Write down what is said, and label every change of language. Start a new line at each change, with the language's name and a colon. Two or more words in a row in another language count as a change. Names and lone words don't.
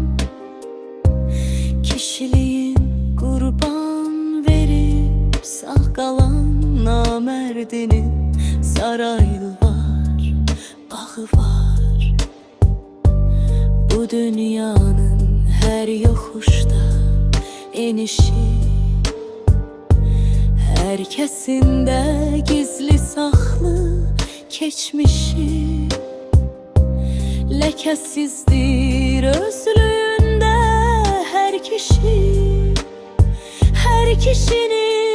Azerbaijani: Kişiliyin qurban verib sağ qalan namərdinin sarayı var, bağı var. Bu dünyanın hər yoxuşda enişi,
Turkish: herkesinde gizli saklı geçmişi. Lekesizdir özlüğünde her kişi, her kişinin